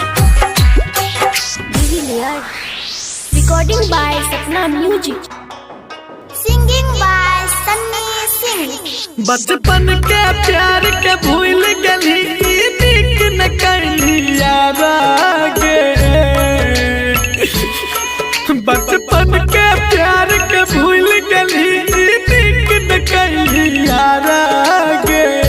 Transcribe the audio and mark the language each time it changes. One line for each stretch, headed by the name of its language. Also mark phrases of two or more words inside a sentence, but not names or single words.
English: Recording by Sapna Music. Singing by Sunny Singh.
Bhojpuri: बचपन के प्यार के भूल गली, नीक न कली यारा गे, बचपन के प्यार के भूल गली, नीक न कली यारा गे,